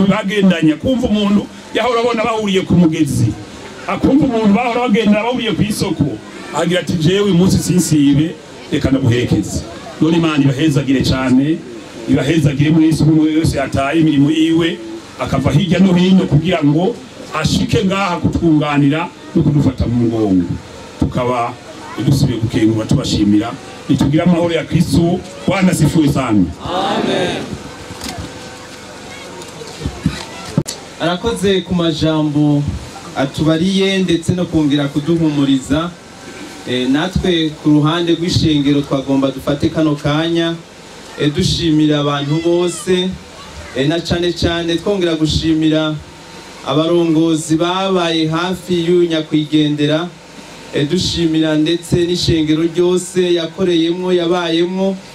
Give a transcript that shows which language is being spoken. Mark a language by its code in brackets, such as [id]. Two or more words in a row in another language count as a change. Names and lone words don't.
[rn] bagendanye akumva umuntu yahora abona bahuriye ku mugezi akumva umuntu bahora bagenda bahuriye ku isoko agira ati jewe uyu munsi sinsibe reka ndaguherekeze none Imana ibahezagire cyane ibahezagire muri Yesu umwe wese yataye imirimo yiwe akava hirya no hino kugira ngo ashike ngaha kutwunganira no kudufata mu mugongo tukaba dusubiye gukengura tubashimira nitugira amahoro ya Kristo [sw] Bwana sifiwe sana. [rn] Amen. Arakoze ku majambo atubariye ndetse no kongera kuduhumuriza. Natwe ku ruhande rw'ishengero twagomba dufate kano kanya dushimira abantu bose na cyane cyane twongera gushimira abarongozi babaye hafi y'unyakwigendera dushimira ndetse n'ishengero ryose yakoreyemo yabayemo